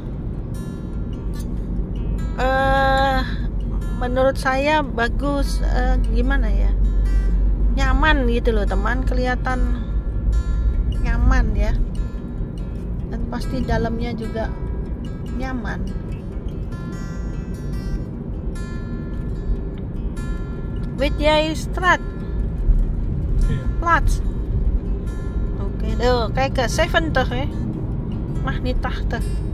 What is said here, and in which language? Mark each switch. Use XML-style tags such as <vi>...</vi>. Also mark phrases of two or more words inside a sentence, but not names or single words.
<id>Menurut saya bagus, gimana ya, nyaman gitu loh teman, kelihatan nyaman ya, dan pasti dalamnya juga nyaman.</id> <nl>Weet jij straat? Plaats. Oké, kijk, 70 hè, mag niet 80.</nl>